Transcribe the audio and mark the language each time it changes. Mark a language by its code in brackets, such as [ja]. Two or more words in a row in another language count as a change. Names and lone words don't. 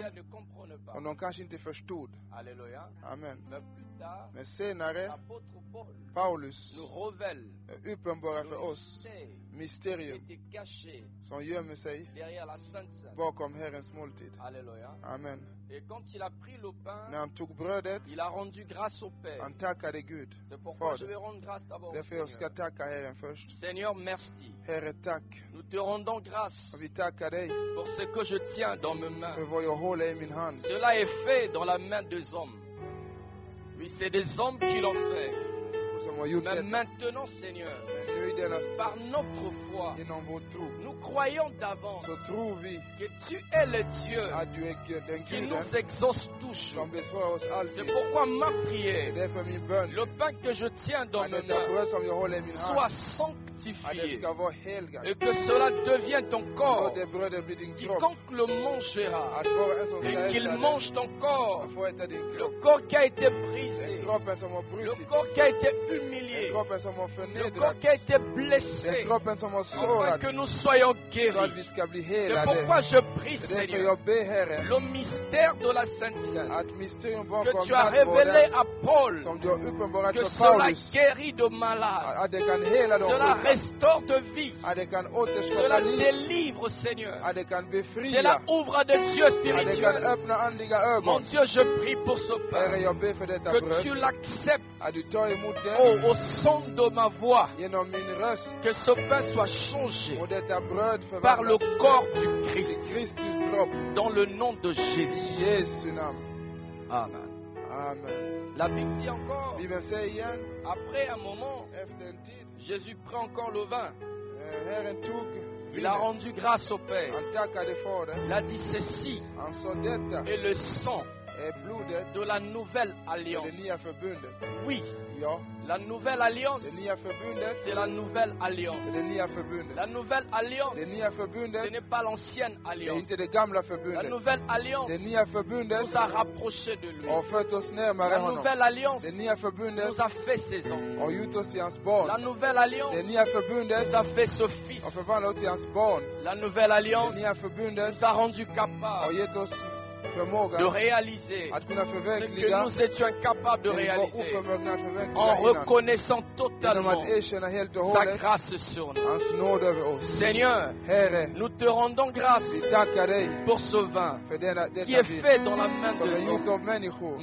[fr] peut-être ne comprenaient pas. [sv] som de kanske inte förstod. [fr] Alléluia. Amen. Mais plus tard, [sv] Men senare, [fr] l'apôtre Paul [sv] Paulus [fr] nous révèle [sv] uppenbarar [fr] le [sv] för oss [fr] mystère qui [sv] mysterium [fr] était caché [sv] som gömmer sig [fr] derrière la Sainte Seine. [sv] bakom Herrens måltid. [fr] Alléluia. [sv] Amen. [fr] Et quand il a pris le pain, [sv] När han tog brödet, [fr] il a rendu grâce au Père. [sv] han tackade Gud. [fr] C'est pourquoi je [sv] Fader. [fr] vais rendre grâce d'abord au [sv] Därför jag ska [fr] Seigneur. [sv] tacka Herren först. [fr] Seigneur, merci. [sv] Herre, tack. [fr] Nous te rendons grâce [sv] Och vi tackar dig [fr] pour ce que je tiens dans mes mains. [sv] för vad jag håller i min hand. [fr] Cela est fait dans la main des hommes. Oui, c'est des hommes qui l'ont fait. [sv] Och som har gjort [fr] Mais [sv] det. [fr] maintenant, Seigneur, [sv] Men nu i denna [fr] par notre foi, [sv] genom vår tro, [fr] nous croyons d'avance [sv] så tror vi [fr] que tu es le Dieu [sv] att du är den [fr] qui [sv] Guden [fr] nous exauce toujours. [sv] som besvarar oss [fr] C'est [sv] alltid. [fr] pourquoi ma [sv] Det är [fr] prière, [sv] därför min bön, [fr] le pain que je tiens dans [sv] att [fr] mes [sv] detta [fr] mains, [sv] bröd som jag håller i min hand, [fr] soit [sv] att det [fr] sanctifié [sv] ska vara helgat. [fr] et que cela devienne ton [sv] Och [fr] corps. [sv] det brödet blir din kropp. [fr] Quiconque le mangera [sv] Att vara en som ska [fr] et qu'il [sv] äta det, [fr] mange ton corps, [sv] att få äta din [fr] le [sv] kropp. [fr] corps qui a été [sv] Den [fr] brisé, [sv] kroppen som har [fr] le [sv] brutit, [fr] corps qui a été [sv] den [fr] humilié, [sv] kroppen som har [fr] le corps [sv] förnedrats, [fr] qui a été [sv] den [fr] blessé, [sv] kroppen som har [fr] afin [sv] sårats, [fr] que nous soyons [sv] så att [fr] guéris. [sv] vi ska bli [fr] C'est [sv] helade. [fr] pourquoi je prie, [sv] Det är därför [fr] Seigneur, [sv] jag ber Herren [fr] le mystère de la Sainte Seine [sv] att mysterium [fr] que [sv] bakom [fr] tu as révélé [sv] nattvarden [fr] à Paul, [sv] som du har uppenbarat [fr] que [sv] för [fr] cela [sv] Paulus, [fr] guérit de malades, [sv] att det kan hela de [fr] cela [sv] sjuka, [fr] restaure de vie, [sv] att det kan återskapa [fr] cela [sv] liv, [fr] délivre, Seigneur, [sv] att det kan befria, [fr] cela ouvre des yeux [sv] att det kan [fr] spirituels. [sv] öppna andliga [fr] Mon [sv] ögon. [fr] Dieu, je prie pour ce [sv] Herre, [fr] pain, [sv] jag ber för detta [fr] que [sv] bröd, [fr] tu l'acceptes [sv] att du tar emot [fr] oh, [sv] det [fr] au son de ma voix, [sv] genom min röst, [fr] que ce pain soit changé [sv] och detta bröd [fr] par le [sv] förvandlas [fr] corps du [sv] till [fr] Christ, [sv] Kristus kropp. [fr] dans le nom de [sv] I [fr] Jésus. [sv] Jesu namn. [fr] Amen. [sv] Amen. [fr] La Bible dit encore, [sv] Bibeln säger igen, [fr] après un moment, [sv] efter en tid, [fr] Jésus prend encore le vin. [sv] Herren tog [fr] Il a [sv] vinet. [fr] rendu grâce au Père. [sv] Han tackade Fadern. [fr] Il a dit ceci [sv] Han sa detta [fr] est le sang [sv] är blodet, [fr] de la nouvelle alliance. [sv] det nya förbundet. [fr] Oui, [sv] Ja, [fr] la nouvelle alliance, [sv] det nya förbundet, [fr] c'est la nouvelle [sv] det är [fr] alliance. [sv] det nya förbundet. [fr] La nouvelle alliance, [sv] Det nya [fr] ce [sv] förbundet, [fr] n'est pas l'ancienne [sv] det är [fr] alliance. [sv] inte det gamla [fr] La [sv] förbundet. [fr] nouvelle alliance [sv] Det nya förbundet [fr] nous a rapprochés de lui. [sv] har fört oss närmare [fr] La [sv] honom. [fr] nouvelle alliance [sv] Det nya förbundet [fr] nous a fait ses enfants. [sv] har gjort oss till hans [fr] La [sv] barn. [fr] nouvelle alliance [sv] Det nya förbundet [fr] nous a fait ce fils. [sv] har förvandlat oss till hans barn. [fr] La nouvelle [sv] Det [fr] alliance [sv] nya förbundet [fr] nous a rendu [sv] har [fr] capables [sv] gett oss [fr] de réaliser ce que nous étions incapables de réaliser, en reconnaissant totalement sa grâce sur nous. Seigneur, nous te rendons grâce pour ce vin qui est fait dans la main de Dieu.